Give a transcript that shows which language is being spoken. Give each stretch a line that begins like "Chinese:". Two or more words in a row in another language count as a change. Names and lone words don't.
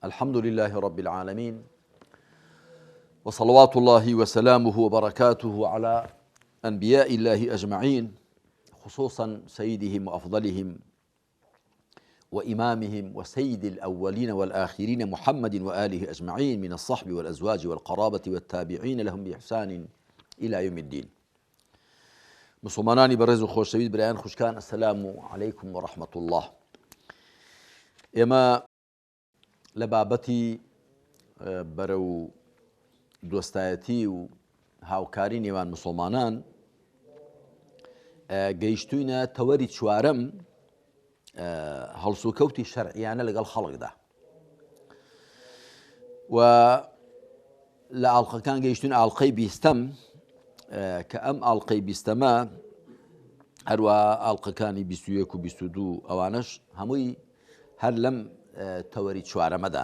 Arabic: الحمد لله رب العالمين، وصلوات الله وسلامه وبركاته على أنبياء الله أجمعين، خصوصا سيدهم وأفضلهم وإمامهم وسيد الأولين والآخرين محمد وآله أجمعين من الصحب والأزواج والقرابة والتابعين لهم بإحسان إلى يوم الدين.
Central Kurdish: مسلمانانی بەڕێز و خۆشەویست برایان خوشکان،
Arabic: السلام عليكم ورحمة الله.
Central Kurdish: ئێمە لە بابەتی بەرەو دۆستایەتی و هاوکاری نێوان مسلمانان گەیشتوینە تەوەری چوارەم هەڵسوکەوتی شەرعیانە لەگەڵ خەڵکدا و لە ئاڵقەکان گەیشتوین ئاڵقەی بیستەم کە ئەم ئاڵقەی بیستەمە هەروە ئاڵقەکانی 21 و 22 ئەوانەش هەمووی هەر لەم تەوەری چوارەمەدان.